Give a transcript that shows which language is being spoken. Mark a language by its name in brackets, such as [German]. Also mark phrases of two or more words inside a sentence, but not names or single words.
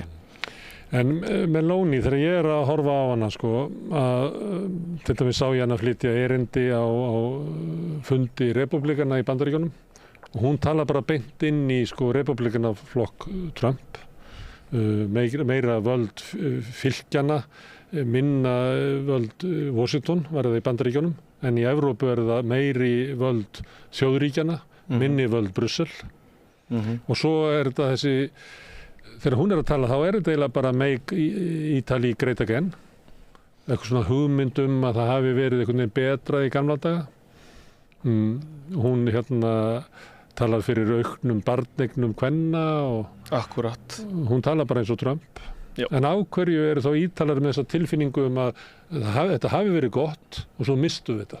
[Icelandic] En Meloni, þegar ég að horfa á hana sko, til dæmis sá ég hana flytja erindi á fundi Repúblikana í Bandaríkjunum og hún tala bara beint inn í sko Repúblikanaflokk Trump, meira völd fylkjana, minna völd Washington var það í Bandaríkjunum, en í Evrópu það meiri völd þjóðríkjana, minni völd Brussel. Og svo þetta þessi, þegar hún að tala þá þetta eiginlega bara [English] make Italy great again, [Icelandic] eitthvað svona hugmyndum að það hafi verið einhvern veginn betra í gamla daga. Hún talar fyrir auknum barneignum kvenna og Akkurat. Hún talar bara eins og Trump. En á hverju eru þá Ítalar með þessa tilfinningu að þetta hafi verið gott og svo mistu þetta?